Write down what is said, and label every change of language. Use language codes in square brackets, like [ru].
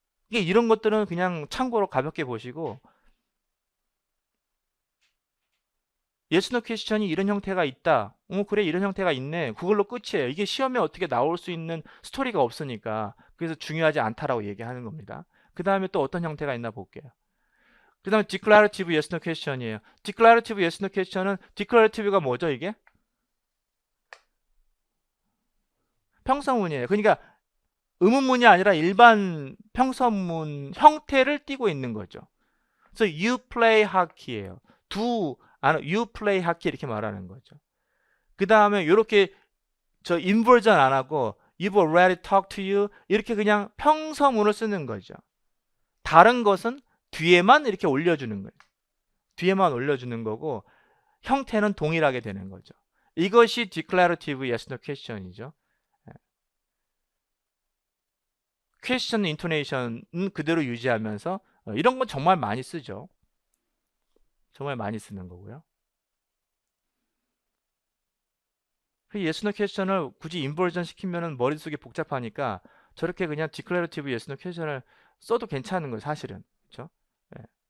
[ko] 이게 이런 것들은 그냥 참고로 가볍게 보시고 yes, no question이 이런 형태가 있다. 그래 이런 형태가 있네. 그걸로 끝이에요. 이게 시험에 어떻게 나올 수 있는 스토리가 없으니까 그래서 중요하지 않다라고 얘기하는 겁니다. 그 다음에 또 어떤 형태가 있나 볼게요. [en] 그 다음에 declarative yes, no question이에요. declarative yes, no question은 declarative가 [ko] 뭐죠 이게? 평서문이에요. 그러니까 의문문이 아니라 일반 평서문 형태를 띠고 있는 거죠. 그래서 [en] you play hockey예요. you play hockey [ko] 이렇게 말하는 거죠. 그 다음에 이렇게 저 인버전 안 하고 [en] you've already talked to you [ko] 이렇게 그냥 평서문을 쓰는 거죠. 다른 것은 뒤에만 이렇게 올려주는 거예요. 뒤에만 올려주는 거고 형태는 동일하게 되는 거죠. [en] 이것이 declarative yes no question이죠. [ko] question intonation은 그대로 유지하면서 이런 건 정말 많이 쓰죠. 정말 많이 쓰는 거고요. yes no question을 굳이 인버전 시키면은 머릿속이 복잡하니까 저렇게 그냥 declarative yes no question을 써도 괜찮은 거예요, 사실은. 그렇죠? 예.